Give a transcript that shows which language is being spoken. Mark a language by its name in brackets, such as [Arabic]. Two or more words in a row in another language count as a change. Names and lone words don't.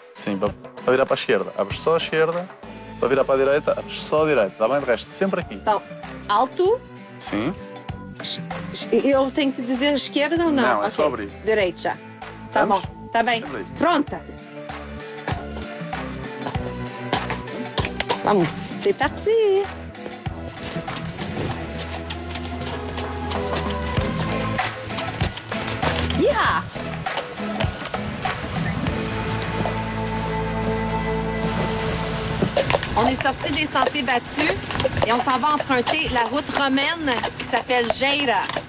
[Portuguese] Sim, para virar para a esquerda. Abres só a esquerda Para virar para a direita, só a direita. Está bem? De resto, sempre aqui. Então, alto. Sim. Eu tenho que dizer esquerda ou não? Não, é só abrir. Direita. Tá Vamos? bom. Tá bem. Sempre aí. Pronta. Vamos. [French] C'est parti. Yeah! On est sorti des sentiers battus et on s'en va emprunter la route romaine qui s'appelle Geira.